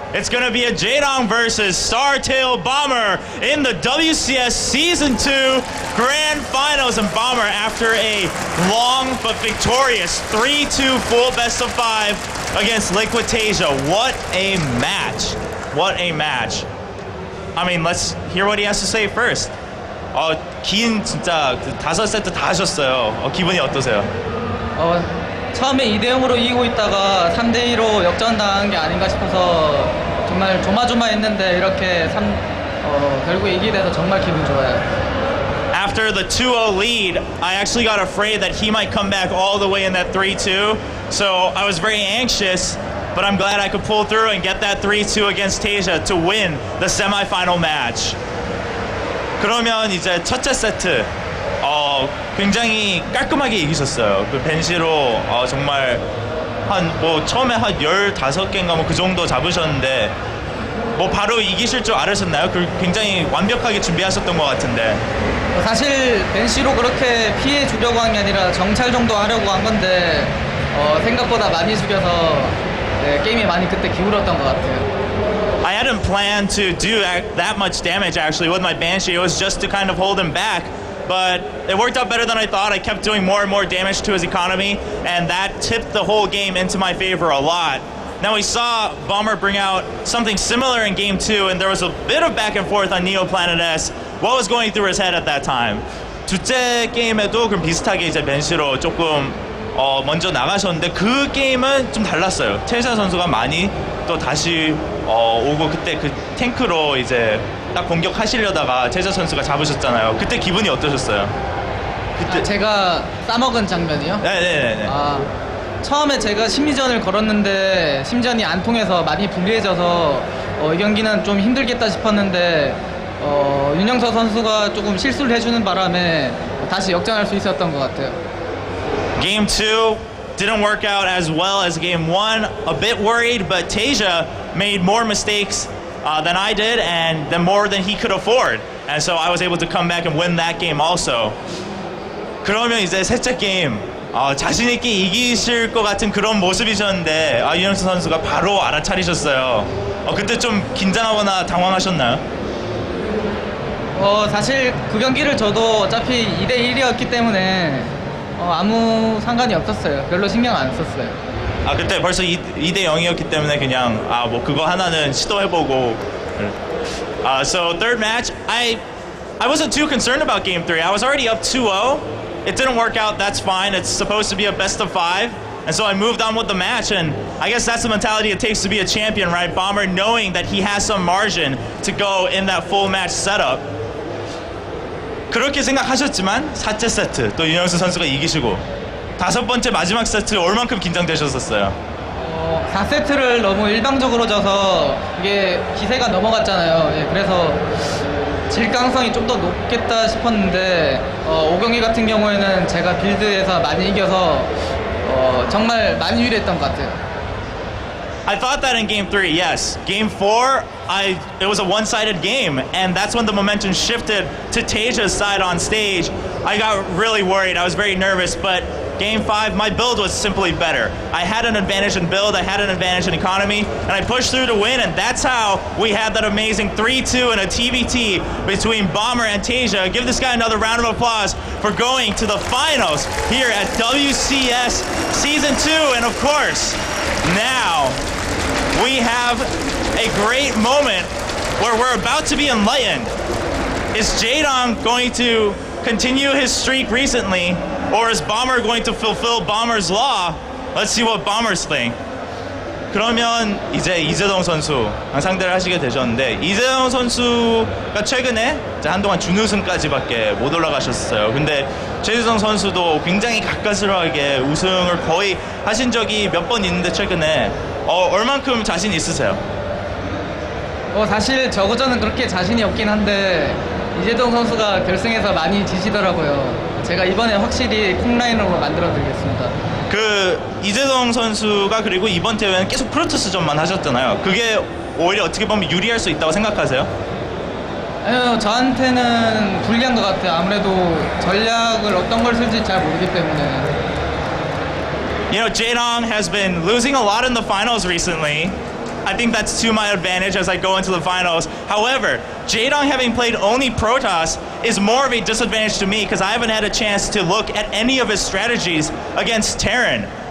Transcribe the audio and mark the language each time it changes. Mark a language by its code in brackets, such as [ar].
[en] It's going to be a Jaedong versus Startail Bomber in the WCS Season 2 Grand Finals. And Bomber, after a long but victorious 3-2 full best of 5 against Liquid TaeJa. What a match. What a match. I mean, let's hear what he has to say first. [ko] 긴 진짜 5세트 다 하셨어요. 기분이 어떠세요? 처음에 2대0으로 이기고 있다가 3대2로 역전당한 게 아닌가 싶어서 정말 조마조마했는데 이렇게 결국에 이기게 돼서 정말 기분 좋아요. [en] After the 2-0 lead, I actually got afraid that he might come back all the way in that 3-2. So I was very anxious, but I'm glad I could pull through and get that 3-2 against TaeJa to win the semifinal match. [ko] 그러면 이제 첫째 세트 굉장히 깔끔하게 이기셨어요. 그 벤시로 정말 처음에 한 15개인가 그 정도 잡으셨는데 바로 이기실 줄 알으셨나요? 굉장히 완벽하게 준비하셨던 것 같은데. 사실 벤시로 그렇게 피해 주려고 한 게 아니라 정찰 정도 하려고 한 건데 생각보다 많이 죽여서 게임이 많이 그때 기울었던 것 같아요. [en] I hadn't planned to do that much damage actually with my Banshee. It was just to kind of hold him back. But it worked out better than I thought. I kept doing more and more damage to his economy, and that tipped the whole game into my favor a lot. Now we saw Bomber bring out something similar in Game 2, and there was a bit of back and forth on Neoplanet S. What was going through his head at that time? [ko] 둘째 게임에도 그럼 비슷하게 이제 벤시로 조금 먼저 나가셨는데 그 게임은 좀 달랐어요. TaeJa 선수가 많이 또 다시 오고 그때 그 탱크로 이제 딱 공격하시려다가 TaeJa 선수가 잡으셨잖아요. 그때 기분이 어떠셨어요? 그때 제가 싸먹은 장면이요? 네네네. 처음에 제가 심리전을 걸었는데 심리전이 안 통해서 많이 불리해져서 이 경기는 좀 힘들겠다 싶었는데 윤영서 선수가 조금 실수를 해주는 바람에 다시 역전할 수 있었던 것 같아요. [en] Game 2 didn't work out as well as game 1. A bit worried, but TaeJa made more mistakes than I did, and then more than he could afford. And so I was able to come back and win that game also. [ko] 그러면 이제 셋째 게임 자신 있게 이기실 것 같은 그런 모습이셨는데 윤영수 선수가 바로 알아차리셨어요. 그때 좀 긴장하거나 당황하셨나요? 사실 그 경기를 저도 어차피 2대1이었기 때문에 아무 상관이 없었어요. 별로 신경 안 썼어요. 그때 벌써 2대 0이었기 때문에 그냥 뭐 그거 하나는 시도해보고. [en] So third match, I wasn't too concerned about game 3. I was already up 2-0. It didn't work out. That's fine. It's supposed to be a best of 5. And so I moved on with the match, and I guess that's the mentality it takes to be a champion, right? Bomber knowing that he has some margin to go in that full match setup. [ko] 그렇게 생각하셨지만 4째 세트 또 윤영수 선수가 이기시고 5번째 마지막 세트 얼만큼 긴장되셨었어요? 4세트를 너무 일방적으로 져서 이게 기세가 넘어갔잖아요. 예, 그래서 질 가능성이 좀 더 높겠다 싶었는데 5경기 같은 경우에는 제가 빌드에서 많이 이겨서 정말 많이 유리했던 것 같아요. [en] I thought that in game 3, yes. Game 4, it was a one-sided game, and that's when the momentum shifted to TaeJa's side on stage. I got really worried. I was very nervous, but game 5, my build was simply better. I had an advantage in build, I had an advantage in economy, and I pushed through to win, and that's how we had that amazing 3-2 and a TBT between Bomber and TaeJa. Give this guy another round of applause for going to the finals here at WCS Season 2, and of course, now we have a great moment where we're about to be enlightened. Is Jaedong going to continue his streak recently, or is Bomber going to fulfill Bomber's law? Let's see what Bombers think. [ko] 그러면 이제 이재동 선수랑 상대를 하시게 되셨는데 이재동 선수가 최근에 이제 한동안 준우승까지밖에 못 올라가셨어요. 근데 최지성 선수도 굉장히 가까스로하게 우승을 거의 하신 적이 몇 번 있는데 최근에 얼만큼 자신 있으세요? 사실 저는 그렇게 자신이 없긴 한데 이재동 선수가 결승에서 많이 지시더라고요. 제가 이번에 확실히 콩라인으로 만들어드리겠습니다. 이재동 선수가 그리고 이번 대회는 계속 프로토스전만 하셨잖아요. 그게 오히려 어떻게 보면 유리할 수 있다고 생각하세요? 아니요, 저한테는 불리한 것 같아요. 아무래도 전략을 어떤 걸 쓸지 잘 모르기 때문에. [en] You know, Jaedong has been losing a lot in the finals recently. I think that's to my advantage as I go into the finals. However, Jaedong having played only Protoss is more of a disadvantage to me because I haven't had a chance to look at any of his strategies against Terran.